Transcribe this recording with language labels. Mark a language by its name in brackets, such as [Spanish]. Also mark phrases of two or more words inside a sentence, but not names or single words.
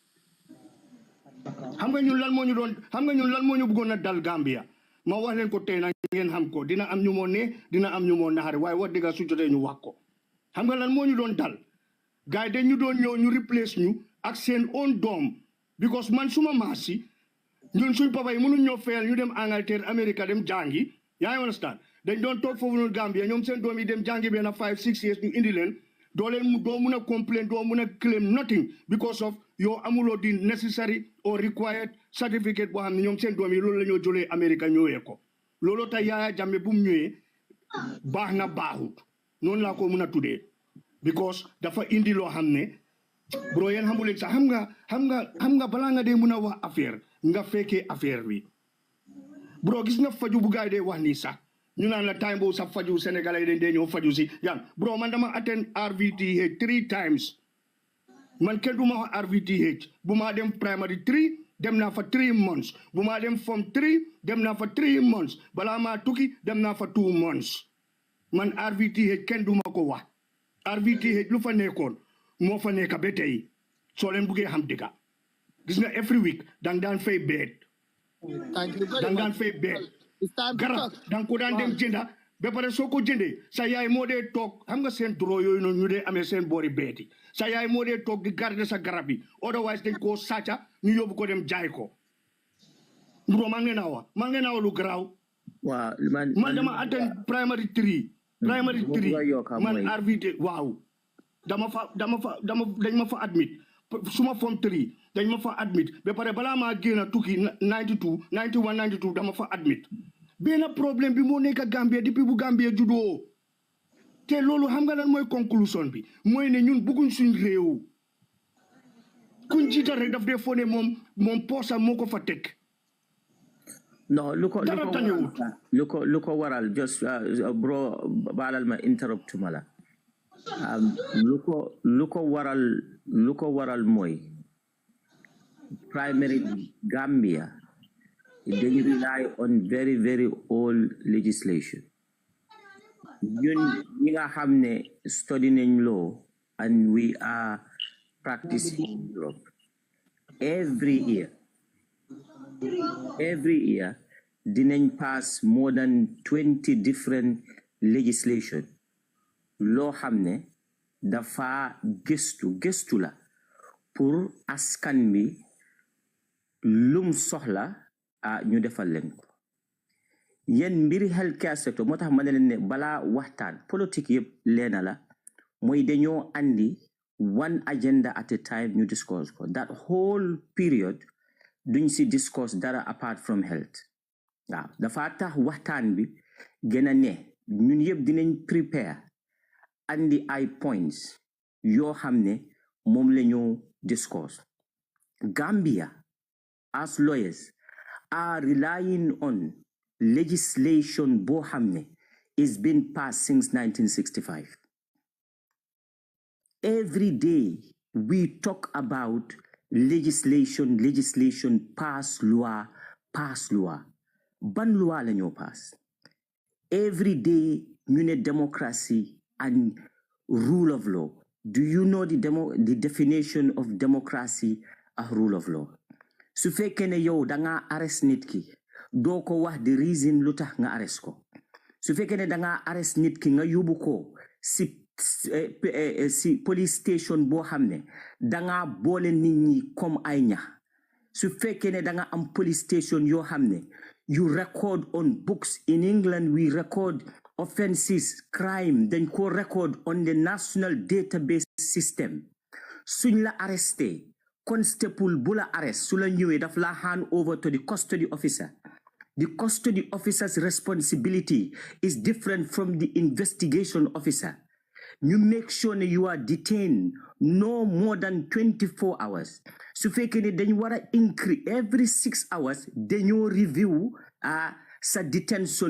[Wolof] xam nga ñun lan moo ñu bëggoon a dal Gambia ma wax leen ko tey na ngeen xam ko dina am ñu moo ne dina am ñu moo naxare waaye wax dëgg su jotee ñu wax ko xam nga lan moo ñu doon dal gars yi dañ ñu doon ñëw ñu replace ñu ak seen own doom because man suma maas si ñun suñ papa yi mënuñ ñoo fayal ñu dem Angleterre America dem jàngi yaa ngi understand dañ doon toog foofu noonu Gambia ñoom seen doom yi dem jàngi benn [English] 5-6 years [Wolof] ñu indi leen doo mun a complain doo mun a [English] claim nothing because of [Wolof] yow amuloo di [English] necessary or required certificate [Wolof] boo xam ne ñoom seen doom yi loolu la ñoo jëlee America ñëwee ko looloo tax Yaya Jammeh bu mu ñëwee baax na baaxut noonu laa ko mun a tuddee because dafa indi loo xam ne bro yéen xamuleen sax xam nga balaa nga dee mun a wax affaire nga fekkee affaire bi bro gis nga faju bu gaay dee wax nii sax ñu naan la time boobu sax faju sénégalais yi dee ñëw faju si yan bro man dama [English] attend RVTH 3 times [Wolof] man kenn du ma wax RVTH bu ma dem [English] primary 3 [Wolof] dem naa fa [English] 3 months [Wolof] bu ma dem [English] form 3 [Wolof] dem naa fa [English] 3 months [Wolof] balaa maa tukki dem naa fa [English] 2 months [Wolof] man RVTH kenn du ma ko wax RVTH lu fa nekkoon moo fa nekk ba tey soo leen buggee xam dëgga gis nga every week dang daan fay bed dang daan fay bed garab dang ko daan dem jënda ba pare soo ko jëndee sa yaay moo dee toog xam nga seen doro yooyu noonu ñu dee amee seen boori beeti sa yaay moo dee toog di garder sa garab yi otherwise dañ koo sàcca ñu yóbbu ko dem jaay ko bro maa ngeen a wax lu garaaw man dama [English] attend primary 3 [Wolof] man RVT waaw dañ ma fa admit suma [English] form 3 [Wolof] dañ ma fa admit ba pare balaa maa génn tukki 91 dama fa admit benn problème bi moo nekk Gambia depuis bu Gambia juddoo te loolu xam nga lan mooy conclusion bi mooy ne ñun bëgguñ suñ réew kuñ jiital rek daf dee foo ne moom poosam moo ko fa teg no lu ko waral just bro baalal ma interrupt ma la lu ko waral mooy primary Gambia [English] they rely on very very old legislation [Wolof] ñun ñi nga xam ne study nañ law [English] and we are practicing in Europe every [Wolof] year dinañ [English] pass more than 20 different legislation [Wolof] loo xam ne dafa gëstu la pour askan bi lum soxla ñu defal leen ko yéen mbiri [English] healthcare sector [Wolof] moo tax ma ne leen ne balaa waxtaan politique yëpp leena la mooy dañoo andi [English] one agenda at a time [Wolof] ñu discuss ko that [English] whole period [Wolof] duñ si discuss dara [English] apart from health [Wolof] waaw dafa tax waxtaan bi gën a ne ñun yëpp dinañ prepare andi ay points yoo xam ne moom la ñu discuss Gambia [English] as lawyers are relying on legislation [Wolof] boo xam ne [English] is been passed since 1965 every day we talk about legislation pass loi ban loi [Wolof] la ñoo [English] pass every day [Wolof] ñu ne [English] democracy and rule of law. Do you know the definition of democracy and rule of law? [Wolof] Su fekkee ne yow da nga arrest nit ki doo ko wax [English] the reason [Wolof] lu tax nga arrest ko su fekkee ne da nga arrest nit ki nga yóbbu ko si [English] police station [Wolof] boo xam ne da nga boole nit ñi comme ay ñax su fekkee ne da nga am [English] police station [Wolof] yoo xam ne [English] you record on books in England we record offenses crime dañ ko record on the national database system [Wolof] suñ la [English] arresté constable [Wolof] bu la [English] arrest [Wolof] su la ñëwee daf la [English] hand over to the custody officer The custody officer's responsibility is different from the investigation officer. You make sure that you are detained no more than 24 hours. So then you want to increase every 6 hours, then you review sa detention.